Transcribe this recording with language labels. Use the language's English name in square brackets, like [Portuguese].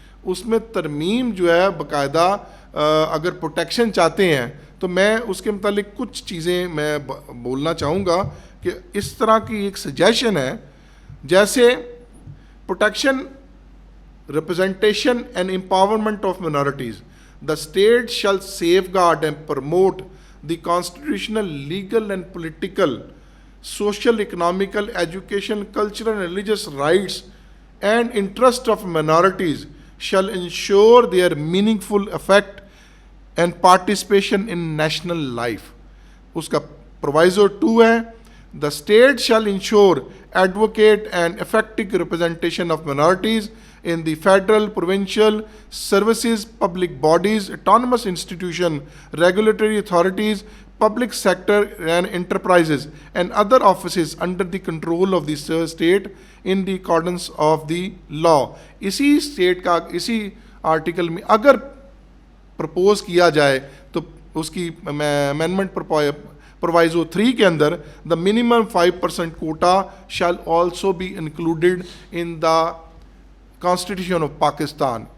[Urdu] اس میں ترمیم جو ہے باقاعدہ اگر پروٹیکشن چاہتے ہیں تو میں اس کے متعلق کچھ چیزیں میں بولنا چاہوں گا کہ اس طرح کی ایک سجیشن ہے, جیسے [English] Protection, representation and empowerment of minorities. The state shall safeguard and promote the constitutional, legal and political, social, economical, educational, cultural and religious rights and interest of minorities, shall ensure their meaningful effect and participation in national life. [Urdu] اس کا proviso 2 ہے, [English] the state shall ensure advocate and effective representation of minorities in the federal, provincial, services, public bodies, autonomous institution, regulatory authorities, public sector and enterprises and other offices under the control of the state in the accordance of the law. [Urdu] اسی state کا اسی article میں اگر propose کیا جائے تو اس کی amendment پرووائزو 3 کے اندر [English] the minimum 5% quota shall also be included in the [Urdu] constitution of Pakistan.